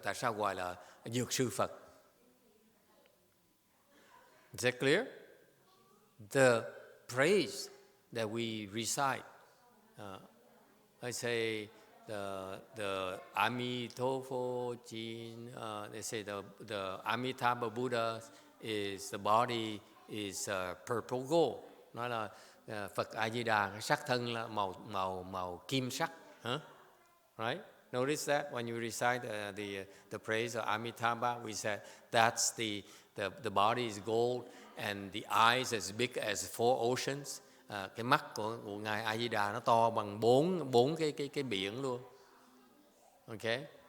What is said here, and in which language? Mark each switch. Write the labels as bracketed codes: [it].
[vi] Tại sao gọi là Dược sư Phật? [en] Is that clear? The praise that we recite, I say the Amitabha Jin. They say the Amitabha Buddha is the body is purple gold. [vi] Nói là Phật A Di Đà cái sắc thân là màu kim sắc. [en] Right? Notice that when you recite the praise of Amitabha, we said that's the body is gold and the eyes as big as four oceans. [vi] Cái mắt của ngài A Di Đà nó to bằng bốn cái biển luôn. Okay?